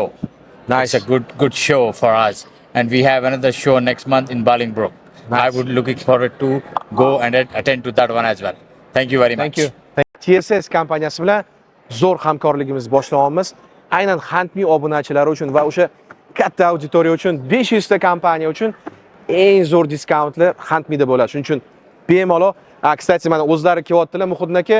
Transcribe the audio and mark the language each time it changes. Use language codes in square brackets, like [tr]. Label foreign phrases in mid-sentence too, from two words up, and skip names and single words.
[en] Nice. It's a good show for us, and we have another show next month in Bolingbrook. Nice. I would looking forward to go and attend to that one as well. Thank you very much. Thank you. [uz] TSS kompaniyasi bilan zo'r hamkorligimizni boshlayapmiz. Aynan Huntme obunachilari uchun va o'sha katta auditoriya uchun 500 ta kompaniya uchun eng zo'r diskountlar Huntme'da bo'ladi. Shuning uchun bemalol, kстати, mana o'zlari kelyaptilar Muhiddin aka.